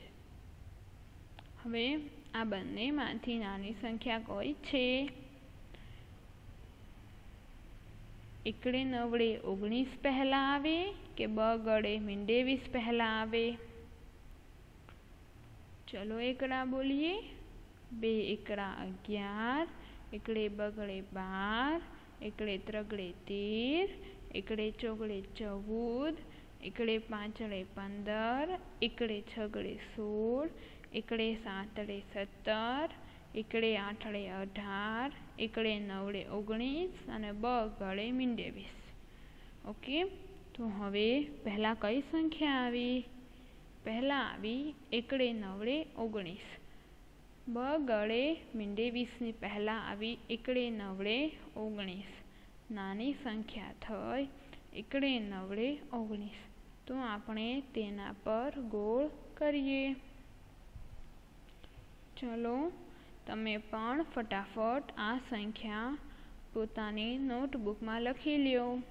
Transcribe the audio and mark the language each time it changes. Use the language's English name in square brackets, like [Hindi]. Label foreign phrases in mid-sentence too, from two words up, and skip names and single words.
[Gujarati] હવે આ બંનેમાંથી નાની સંખ્યા કઈ છે? એકડે નવડે 19 પહેલા આવે કે બગડે મીંડે 20 પહેલા આવે? [Hindi] चलो एकड़ा बोलिए। [Gujarati] 2 એકડા 11, એકડે બગડે 12, એકડે ત્રિગડે 13, એકડે ચોગડે 14, એકડે પાંચડે 15, એકડે છગડે 16, એકડે સાતડે 17, એકડે આઠડે 18, એકડે નવડે 19 અને બગડે મીંડે 20। ઓકે, તો હવે પહેલા કઈ સંખ્યા આવી? પહેલા આવી એકડે નવડે 19। બગડે મીંડે 20 ની પહેલા આવી એકડે નવડે 19। નાની સંખ્યા થઈ એકડે નવડે 19। તો આપણે તેના પર ગોળ કરીએ। ચાલો તમે પણ ફટાફટ આ સંખ્યા પોતાની નોટબુક મેં લખી લ્યો।